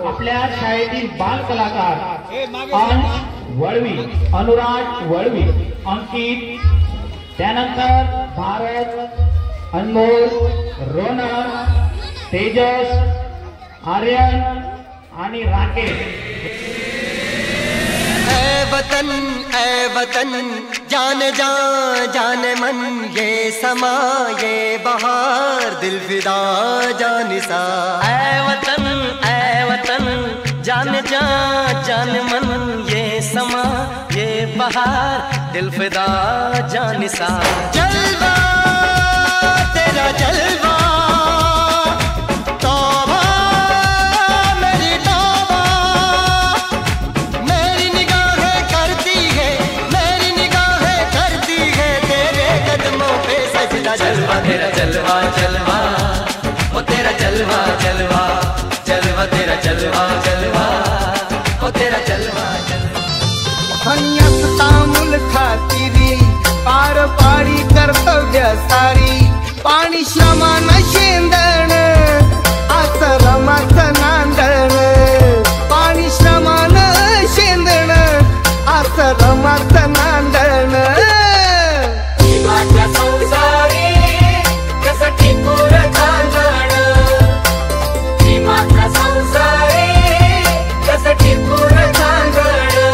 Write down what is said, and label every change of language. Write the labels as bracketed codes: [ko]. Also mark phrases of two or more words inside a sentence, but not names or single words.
[mr] आपल्या शाळेतील बाल कलाकार वळवी, अनुराग वळवी, अंकित, त्यानंतर भारत, अनमोल, रोनक, तेजस, आर्यन आणि राकेश। [hi] ऐ वतन जान जा जान मन, ये समा ये बहार दिल फिदा जानिसा। ऐ वतन जान जा जान मन, ये समा ये बहार दिल फिदा जानिसा। जलवा तेरा जलवा, तौबा मेरी तौबा, मेरी निगाहें करती है, मेरी निगाहें करती है तेरे कदमों पे सजदा। जलवा तेरा जलवा जलवा, ओ तेरा जलवा जलवा, जलवा तेरा जलवा जलवा, ओ तेरा जलवा जलवा। [mr] संयस्ता मुलखातिरी पार पाडी कर्तव्य सारी, पाणी श्रमान शेंदण आश्रमाचं नांदण, पाणी श्रमान शेंदण आश्रमाचं नांदण। जीवाच्या संसारी कसं टिकून चालण, जीवाच्या संसारी कसं टिकून चालण।